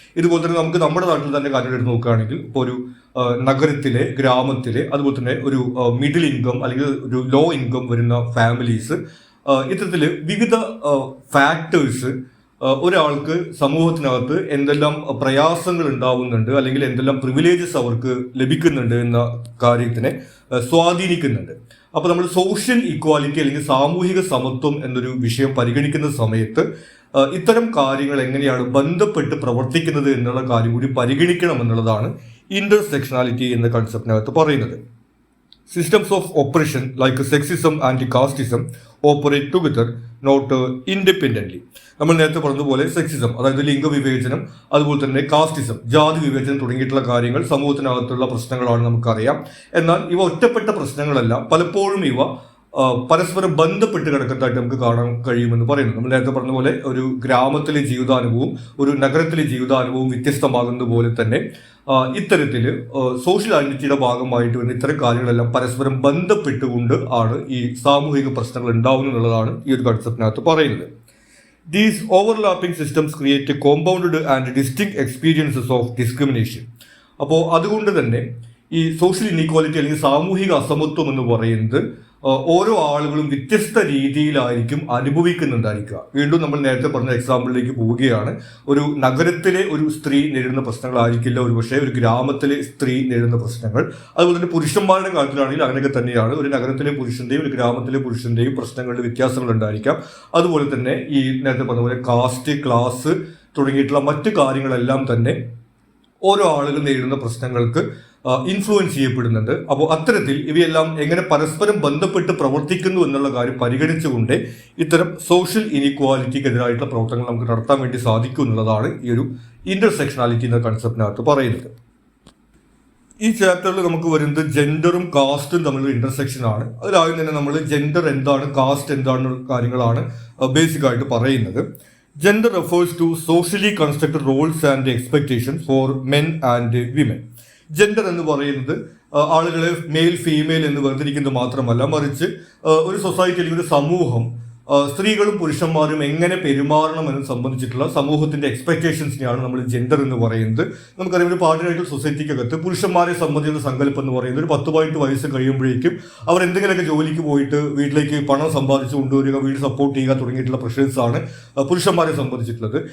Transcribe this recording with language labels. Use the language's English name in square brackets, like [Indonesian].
[Malayalam] ഇതുപോലെ തന്നെ നമുക്ക് നമ്മുടെ നാട്ടിൽ തന്നെ കാര്യം എടുത്ത് നോക്കുകയാണെങ്കിൽ, ഇപ്പോൾ ഒരു നഗരത്തിലെ, ഗ്രാമത്തിലെ, അതുപോലെ തന്നെ ഒരു മിഡിൽ ഇൻകം അല്ലെങ്കിൽ ഒരു ലോ ഇൻകം വരുന്ന ഫാമിലീസ്, ഇത്തരത്തിൽ വിവിധ ഫാക്ടേഴ്സ് ഒരാൾക്ക് സമൂഹത്തിനകത്ത് എന്തെല്ലാം പ്രയാസങ്ങൾ ഉണ്ടാവുന്നുണ്ട് അല്ലെങ്കിൽ എന്തെല്ലാം പ്രിവിലേജസ് അവർക്ക് ലഭിക്കുന്നുണ്ട് എന്ന കാര്യത്തിനെ സ്വാധീനിക്കുന്നുണ്ട്. അപ്പോൾ നമ്മൾ സോഷ്യൽ ഇക്വാലിറ്റി അല്ലെങ്കിൽ സാമൂഹിക സമത്വം എന്നൊരു വിഷയം പരിഗണിക്കുന്ന സമയത്ത് ഇത്തരം കാര്യങ്ങൾ എങ്ങനെയാണ് ബന്ധപ്പെട്ട് പ്രവർത്തിക്കുന്നത് എന്നുള്ള കാര്യം കൂടി പരിഗണിക്കണം എന്നുള്ളതാണ് ഇന്റർസെക്ഷനാലിറ്റി എന്ന കൺസെപ്റ്റിനകത്ത് പറയുന്നത്. [English] Systems of oppression like sexism and casteism operate together, not independently. [Malayalam] നമ്മൾ നേരത്തെ പറഞ്ഞതുപോലെ സെക്സിസം, അതായത് ലിംഗവിവേചനം, അതുപോലെ തന്നെ കാസ്റ്റിസം, ജാതി വിവേചനം തുടങ്ങിയിട്ടുള്ള കാര്യങ്ങൾ സമൂഹത്തിനകത്തുള്ള പ്രശ്നങ്ങളാണ് നമുക്കറിയാം. എന്നാൽ ഇവ ഒറ്റപ്പെട്ട പ്രശ്നങ്ങളല്ല, പലപ്പോഴും ഇവ പരസ്പരം ബന്ധപ്പെട്ട് കിടക്കുന്നതായിട്ട് നമുക്ക് കാണാൻ കഴിയുമെന്ന് പറയുന്നു. നമ്മൾ നേരത്തെ പറഞ്ഞ പോലെ ഒരു ഗ്രാമത്തിലെ ജീവിതാനുഭവവും ഒരു നഗരത്തിലെ ജീവിതാനുഭവവും വ്യത്യസ്തമാകുന്നത് പോലെ തന്നെ ഇത്തരത്തിൽ സോഷ്യൽ ഐഡന്റിറ്റിയുടെ ഭാഗമായിട്ട് വരുന്ന ഇത്തരം കാര്യങ്ങളെല്ലാം പരസ്പരം ബന്ധപ്പെട്ടുകൊണ്ട് ആണ് ഈ സാമൂഹിക പ്രശ്നങ്ങൾ ഉണ്ടാവുന്നു എന്നുള്ളതാണ് ഈ ഒരു കൺസെപ്റ്റിനകത്ത് പറയുന്നത്. [English] These overlapping systems create compounded and distinct experiences of discrimination. [Malayalam] അപ്പോൾ അതുകൊണ്ട് തന്നെ ഈ സോഷ്യൽ ഇനീക്വാലിറ്റി അല്ലെങ്കിൽ സാമൂഹിക അസമത്വം എന്ന് പറയുന്നത് ഓരോ ആളുകളും വ്യത്യസ്ത രീതിയിലായിരിക്കും അനുഭവിക്കുന്നുണ്ടായിരിക്കുക. വീണ്ടും നമ്മൾ നേരത്തെ പറഞ്ഞ എക്സാമ്പിളിലേക്ക് പോവുകയാണ്. ഒരു നഗരത്തിലെ ഒരു സ്ത്രീ നേരിടുന്ന പ്രശ്നങ്ങളായിരിക്കില്ല ഒരു പക്ഷേ ഒരു ഗ്രാമത്തിലെ സ്ത്രീ നേരിടുന്ന പ്രശ്നങ്ങൾ. അതുപോലെ തന്നെ പുരുഷന്മാരുടെ കാര്യത്തിലാണെങ്കിൽ അങ്ങനെയൊക്കെ തന്നെയാണ്. ഒരു നഗരത്തിലെ പുരുഷന്റെയും ഒരു ഗ്രാമത്തിലെ പുരുഷന്റെയും പ്രശ്നങ്ങളുടെ വ്യത്യാസങ്ങൾ ഉണ്ടായിരിക്കാം. അതുപോലെ തന്നെ ഈ നേരത്തെ പറഞ്ഞ പോലെ കാസ്റ്റ്, ക്ലാസ് തുടങ്ങിയിട്ടുള്ള മറ്റു കാര്യങ്ങളെല്ലാം തന്നെ ഓരോ ആളുകൾ നേരിടുന്ന പ്രശ്നങ്ങൾക്ക് ഇൻഫ്ലുവൻസ് ചെയ്യപ്പെടുന്നുണ്ട്. അപ്പോൾ അത്തരത്തിൽ ഇവയെല്ലാം എങ്ങനെ പരസ്പരം ബന്ധപ്പെട്ട് പ്രവർത്തിക്കുന്നു എന്നുള്ള കാര്യം പരിഗണിച്ചുകൊണ്ട് ഇത്തരം സോഷ്യൽ ഇനീക്വാലിറ്റിക്കെതിരായിട്ടുള്ള പ്രവർത്തനങ്ങൾ നമുക്ക് നടത്താൻ വേണ്ടി സാധിക്കും എന്നുള്ളതാണ് ഈ ഒരു ഇന്റർസെക്ഷനാലിറ്റി എന്ന കൺസെപ്റ്റിനകത്ത് പറയുന്നത്. ഈ ചാപ്റ്ററിൽ നമുക്ക് വരുന്നത് ജെൻഡറും കാസ്റ്റും തമ്മിലുള്ള ഇന്റർസെക്ഷൻ ആണ്. അതിലാദ്യം തന്നെ നമ്മൾ ജെൻഡർ എന്താണ്, കാസ്റ്റ് എന്താണെന്നുള്ള കാര്യങ്ങളാണ് ബേസിക് ആയിട്ട് പറയുന്നത്. [English] Gender refers to socially constructed roles and expectations for men and women. [Malayalam] Gender എന്ന് പറയുന്നത് ആളുകളെ മെയിൽ, ഫീമെയിൽ എന്ന് വേർതിരിക്കുന്നത് മാത്രമല്ല, മറിച്ച് ഒരു സൊസൈറ്റി അല്ലെങ്കിൽ ഒരു സമൂഹം സ്ത്രീകളും പുരുഷന്മാരും എങ്ങനെ പെരുമാറണം എന്ന് സംബന്ധിച്ചിട്ടുള്ള സമൂഹത്തിന്റെ എക്സ്പെക്ടേഷൻസിനെയാണ് നമ്മൾ ജെൻഡർ എന്ന് പറയുന്നത്. നമുക്കറിയാം, ഒരു പാട്രിയാർക്കൽ സൊസൈറ്റിക്കകത്ത് പുരുഷന്മാരെ സംബന്ധിക്കുന്ന സങ്കല്പം എന്ന് പറയുന്നത് ഒരു 10-18 വയസ്സ് കഴിയുമ്പോഴേക്കും അവർ എന്തെങ്കിലുമൊക്കെ ജോലിക്ക് പോയിട്ട് വീട്ടിലേക്ക് പണം സമ്പാദിച്ചു കൊണ്ടുവരിക, വീട് സപ്പോർട്ട് ചെയ്യുക തുടങ്ങിയിട്ടുള്ള പ്രഷേഴ്സാണ് പുരുഷന്മാരെ സംബന്ധിച്ചിട്ടുള്ളത്.